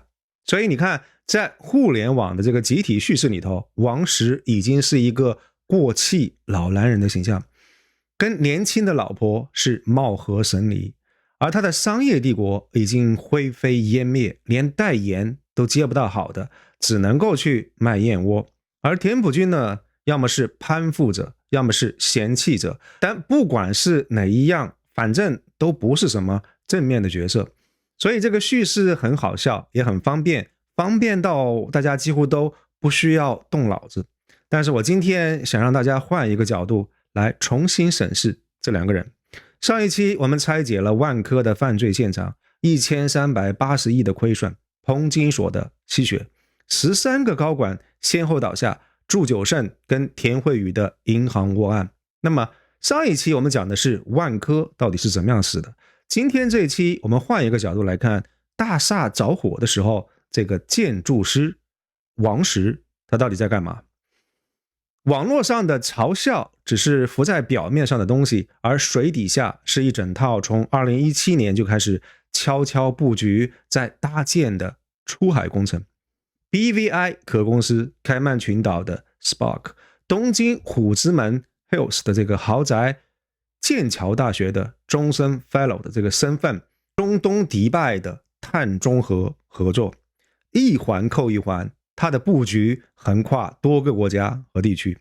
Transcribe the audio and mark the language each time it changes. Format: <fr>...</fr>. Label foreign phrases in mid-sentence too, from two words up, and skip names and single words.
<zh>所以你看，在互聯網的這個集體敘事裡頭，王石已經是一個過氣老男人的形象，跟年輕的老婆是貌合神離，而他的商業帝國已經灰飛煙滅，連代言都接不到好的，只能夠去賣燕窩。而田朴珺呢，要麼是攀附者，要麼是嫌棄者，但不管是哪一樣，反正都不是什麼正面的角色。所以這個敘事很好笑，也很方便，方便到大家幾乎都不需要動腦子。但是我今天想讓大家換一個角度來重新審視這兩個人。上一期我們拆解了萬科的犯罪現場，1380億的虧損，彭金鎖的吸血，13個高管先後倒下，祝久勝跟田惠宇的銀行窩案。那麼上一期我們講的是萬科到底是怎麼樣死的，今天這一期我們換一個角度來看，大廈着火的時候，這個建築師王石他到底在幹嘛？網絡上的嘲笑只是浮在表面上的東西，而水底下是一整套從2017 年就開始悄悄布局在搭建的出海工程。BVI 殼公司、開曼群島的 Spark、東京虎之門 Hills 的這個豪宅、劍橋大學的終身 Fellow 的這個身份、中東迪拜的碳中和合作，一環扣一環，它的布局橫跨多個國家和地區。</zh>